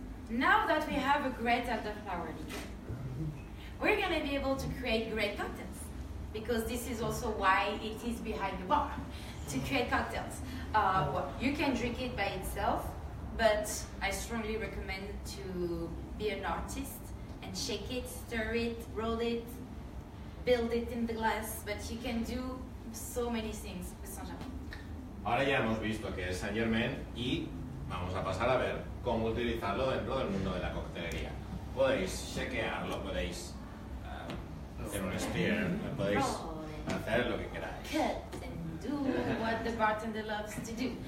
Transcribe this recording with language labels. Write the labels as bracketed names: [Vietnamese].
[English] Now that we have a great elderflower liquor, we're going to be able to create great cocktails, because this is also why it is behind the bar, to create cocktails. Well, you can drink it by itself, but I strongly recommend to be an artist and shake it, stir it, roll it, build it in the glass, but you can do so many things with Saint-Germain. [Spanish] Ahora ya hemos visto que es Saint-Germain y vamos a pasar a ver cómo utilizarlo dentro del mundo de la coctelería. Podéis chequearlo, podéis hacer un steer, podéis hacer lo que queráis. [English] Cut and do what the bartender loves to do.